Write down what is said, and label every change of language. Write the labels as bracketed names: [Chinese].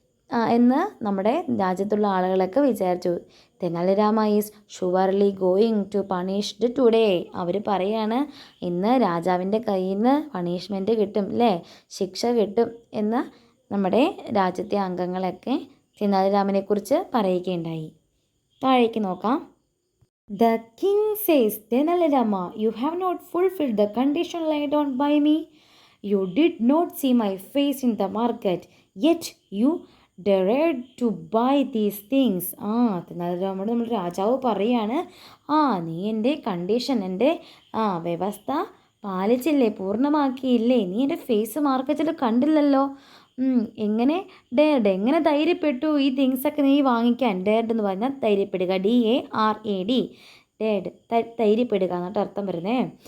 [Malayalam] എന്ന് നമ്മുടെ രാജ്യത്തുള്ള ആളുകളൊക്കെ വിചാരിച്ചു. [English] Tenali Rama is surely going to punished today. [Malayalam] അവർ പറയാണ് ഇന്ന് രാജാവിൻ്റെ കയ്യിൽ നിന്ന് പണിഷ്മെൻറ്റ് കിട്ടും അല്ലേ, ശിക്ഷ കിട്ടും എന്ന് നമ്മുടെ രാജ്യത്തെ അംഗങ്ങളൊക്കെ തെനാലിരാമനെക്കുറിച്ച് പറയുകയുണ്ടായി. താഴേക്ക് നോക്കാം. [English] The king says, Tenali you have not fulfilled the condition laid on by me. You did not see my face in the market, yet you dared to buy these things. [Malayalam] തെനാലിരാമനോട് നമ്മൾ രാജാവ് പറയാണ്, നീ എൻ്റെ കണ്ടീഷൻ, എൻ്റെ വ്യവസ്ഥ പാലിച്ചില്ലേ, പൂർണ്ണമാക്കിയില്ലേ, നീ എൻ്റെ face മാർക്കറ്റിൽ കണ്ടില്ലല്ലോ. എങ്ങനെ എങ്ങനെ ധൈര്യപ്പെട്ടു ഈ തിങ്സൊക്കെ നീ വാങ്ങിക്കാൻ? ഡേർഡ് എന്ന് പറഞ്ഞാൽ ധൈര്യപ്പെടുക, DARAD, ഡേർഡ്, ധൈര്യപ്പെടുക എന്നിട്ട് അർത്ഥം വരുന്നേ.